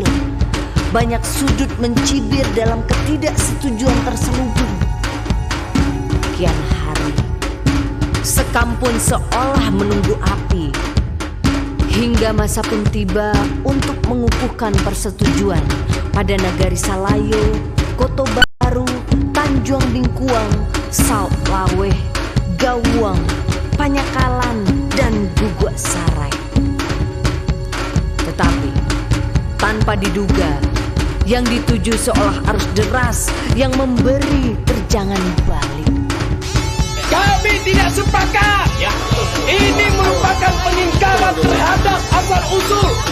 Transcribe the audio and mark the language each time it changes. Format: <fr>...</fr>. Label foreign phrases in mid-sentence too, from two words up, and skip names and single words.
<id>Banyak sudut mencibir dalam ketidaksetujuan terselubung. Kian hari, sekampun seolah menunggu api. Hingga masa pun tiba untuk mengukuhkan persetujuan pada Nagari Salayo, Koto Baru, Tanjung Bingkuang, Saut Laweh, Gawuang, Panyakalan, dan Guguk Sarai. Tetapi tanpa diduga, yang dituju seolah arus deras yang memberi terjangan balik. Kami tidak sepakat. Ini merupakan peninggalan terhadap asal usul.</id>